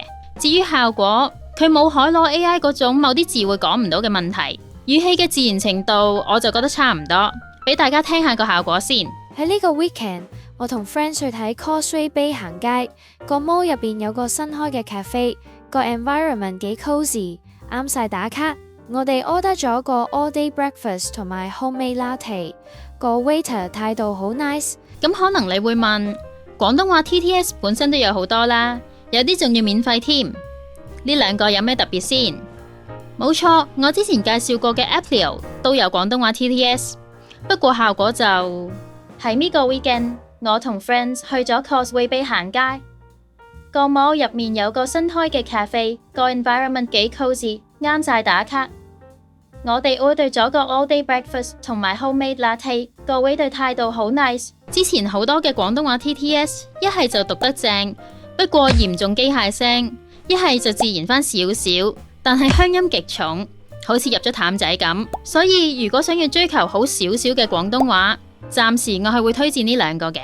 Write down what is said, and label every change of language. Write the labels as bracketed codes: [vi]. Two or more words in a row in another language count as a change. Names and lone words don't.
[yue] 至於效果，佢冇海螺 AI 嗰種某啲字會講唔到嘅問題，語氣嘅自然程度我就覺得差唔多。俾大家聽下個效果先。喺呢個 weekend，我同 friends 去睇 Causeway Bay 行街，個 mall 入邊有個新開嘅 cafe， 個 environment 幾 cozy， 啱晒打卡。我哋 order 咗個 [en] all day breakfast [yue] 同埋 [en] homemade latte， [yue] 個 waiter 態度好 nice。咁可能你會問，廣東話 TTS 本身都有好多啦，有啲仲要免費添，呢兩個有咩特別先？冇錯，我之前介紹過嘅 Applio 都有廣東話 TTS， 不過效果就係呢個 weekend， 我同 friends 去咗 Causeway Bay 行街，個 mall 入面有個新開嘅 cafe， 個 environment 幾 cozy， 啱晒打卡。我哋 order 咗個 [en] all day breakfast [yue] 同埋 [en] homemade latte， [yue] 個 waiter 態度好 nice。之前好多嘅廣東話 TTS， 一係就讀得正，不過嚴重機械聲，一係就自然返少少，但係鄉音極重，好似入咗淡仔咁。所以如果想要追求好少少嘅廣東話，暫時我係會推薦呢兩個嘅。